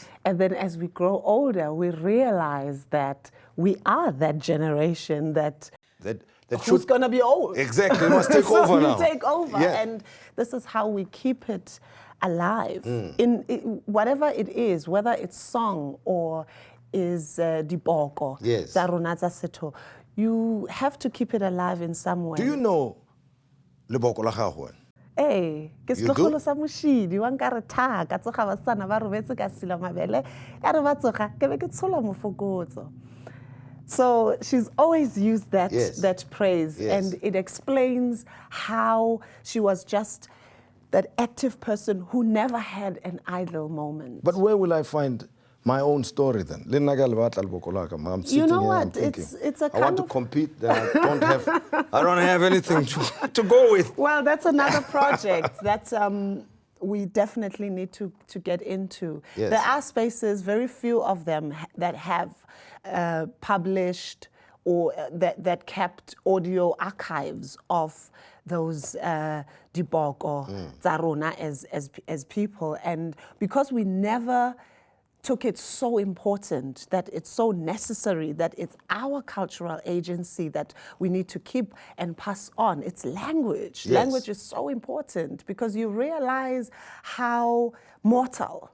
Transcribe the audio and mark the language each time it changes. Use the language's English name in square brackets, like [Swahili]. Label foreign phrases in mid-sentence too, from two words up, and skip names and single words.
[English] And then as we grow older, we realize that we are that generation that who's going to be old. Exactly, we must take so over now. We take over, Yeah. and this is how we keep it alive. In whatever it is, whether it's song or is diboko, Yes. [Tswana] tsa rona tsa setho, [English] you have to keep it alive in some way. Do you know [Tswana] leboko la gago? Hey, ke setlogolo sa moshidi wa nka re tha ka tsoga basana ba robetse ka sila mabele ya re ba tsoga ke be ke tshola mofokotso. [English] So she's always used that that praise, and it explains how she was just that active person who never had an idle moment. But where will I find my own story then? I'm sitting You know here, what? I'm thinking, It's a I want to compete, then I don't have anything to go with. Well, that's another project that we definitely need to get into. Yes. There are spaces, very few of them, that have published or that kept audio archives of those [Tswana] diboko, tsa rona [English] as people. And because we never took it so important, that it's so necessary, that it's our cultural agency that we need to keep and pass on. It's language. Yes. Language is so important because you realize how mortal